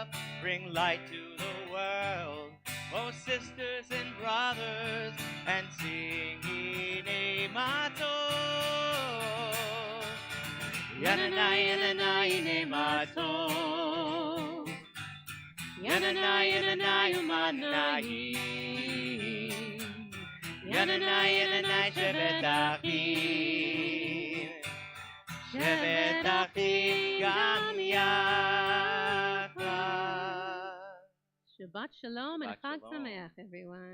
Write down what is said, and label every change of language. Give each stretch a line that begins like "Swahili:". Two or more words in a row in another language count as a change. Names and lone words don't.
English: Bring light to the world, oh sisters and brothers, and sing
Hebrew: הנה מה טוב. Yadadai, yadadai, הנה מה טוב. Yadadai, yadadai, Umanai. Yadadai, yadadai, שבת אחים. שבת אחים גם יחד. שבת שלום and Shabbat Chag shalom. Sameach,
English: everyone.